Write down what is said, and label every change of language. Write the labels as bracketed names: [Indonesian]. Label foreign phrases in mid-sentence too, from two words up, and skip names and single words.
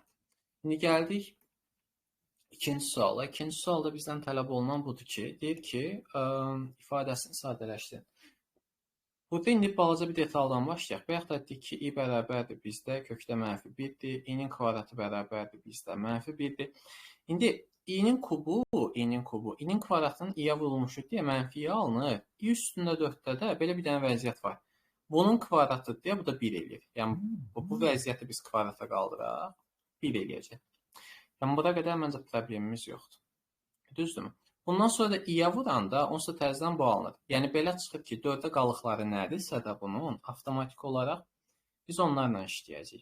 [Azerbaijani] İndi gəldik ikinci suala. İkinci sualda bizdən tələb olunan budur ki, deyir ki, ifadəsini sadələşdirin. Burada indi balaca bir detaldan başlayaq. Bayaq da dedik ki, i bərabərdir bizdə, kökdə -1-dir. i-nin kvadratı bərabərdir bizdə, -1-dir. İndi i-nin kubu, i-nin kvadratının i-yə vurulmuşu deyə -i alınır. i üstündə 4-də də belə bir dənə vəziyyət var. Bunun kvadratı deyə bu da 1 eləyir. Yəni bu vəziyyəti biz kvadrata qaldıraq, 1 eləyəcək. Yəni bura qədər məncə problemimiz yoxdur. Düzdürmü? Bundan sonra da i-yə vuranda onsuz da təzədən bu alınır. Yəni belə çıxır ki, 4-də qalıqları nədirsə də bunun avtomatik olaraq biz onlarla işləyəcəyik.